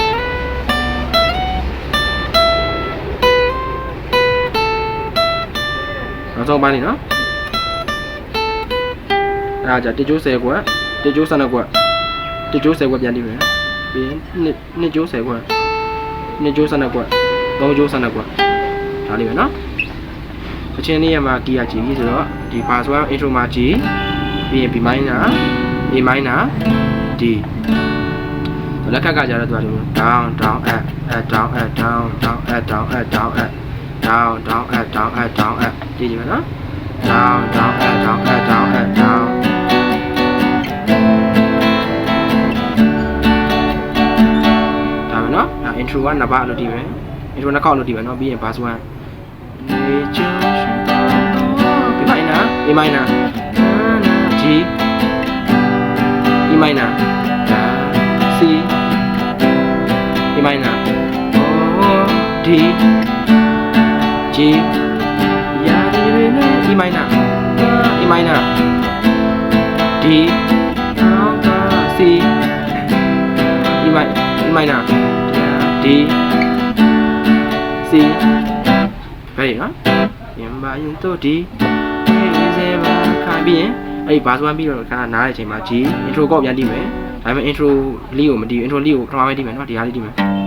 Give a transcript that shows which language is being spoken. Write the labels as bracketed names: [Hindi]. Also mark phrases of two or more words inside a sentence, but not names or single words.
[Burmese] နောက်ဆုံးပိုင်းနေနော်အဲ့ဒါကြ1ကျိုး10ကွက်1ကျိုး12ကွက်1ကျိုး10ကွက်ပြန်တီးမယ်ပြီးရင်2ကျိုး10ကွ က်2ကျိုး12ကွက်3ကျိုး12ကွက်ဒါလေးပဲနော်အချင်းလေးရမှာကီးရGဆိုတော့ဒီ [English] password intro [Burmese] မှာGပြီးရင် [English] B minor A minor D [Burmese] လက်ခက်ကကြတော့သူက [English] down down up down up down down up down [Burmese] up down up down down up down up down up ကြည့်ကြမယ်နော် down down up down up down up down ဒါပဲနော် intro ကနှစ်ပါးလို့ဒီမယ် intro နှစ်ခေါက်လို့ဒီမယ်နော်ပြီးရင် [English] password B minor A minor G E minor C E minor D G E minor E minor D C [Burmese] E minor D C ပဲနော်ပြန်ပါရင်တို့ဒီရေးစေပါခိုင်းပြီးရင်အဲ့ဒီဘာဆိုမှပြီးတော့ခဏနားတဲ့အချိန်မှာ [English] G intro [Burmese] ကောက်ပြန်တီးမယ်ဒါပေမဲ့ intro လေးကိုမတီး intro လေးကိုပထမပိုင်းတီးမယ်နော်ဒီဟာလေးတီးမယ်